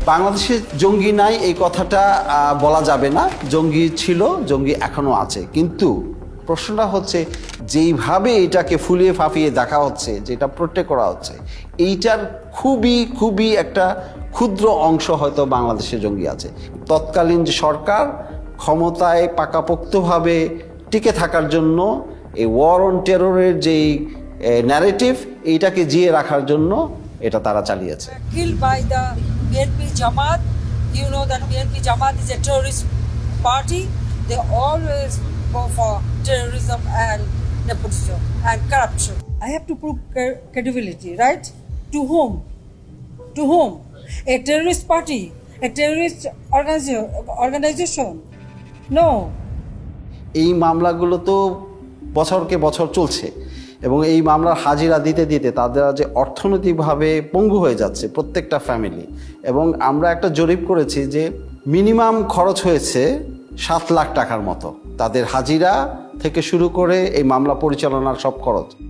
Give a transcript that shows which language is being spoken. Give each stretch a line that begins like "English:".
Bangla: বাংলাদেশে জঙ্গি নাই এই কথাটা বলা যাবে না, জঙ্গি ছিল, জঙ্গি এখনো আছে, কিন্তু প্রশ্নটা হচ্ছে যেইভাবে এটাকে ফুলিয়ে ফাঁপিয়ে দেখা হচ্ছে, যেটা প্রোটেক্ট করা হচ্ছে, এইটার খুবই একটা ক্ষুদ্র অংশ হয়তো বাংলাদেশে জঙ্গি আছে। তৎকালীন যে সরকার ক্ষমতায় পাকাপোক্তভাবে টিকে থাকার জন্য এই ওয়ার অন টেররের যেই ন্যারেটিভ, এইটাকে জিয়ে রাখার জন্য এটা তারা চালিয়েছে।
English: Killed by the BNP Jamaat. You know that BNP Jamaat is a terrorist party. They always go for terrorism and nepotism and corruption. I have to prove credibility, right? To whom? To whom? A terrorist party? A terrorist organization? No.
Bangla: এই মামলাগুলো তো বছরকে বছর চলছে, এবং এই মামলার হাজিরা দিতে দিতে তাদের যে অর্থনৈতিকভাবে পঙ্গু হয়ে যাচ্ছে প্রত্যেকটা ফ্যামিলি। এবং আমরা একটা জরিপ করেছি যে মিনিমাম খরচ হয়েছে 7 লাখ টাকার মতো, তাদের হাজিরা থেকে শুরু করে এই মামলা পরিচালনার সব খরচ।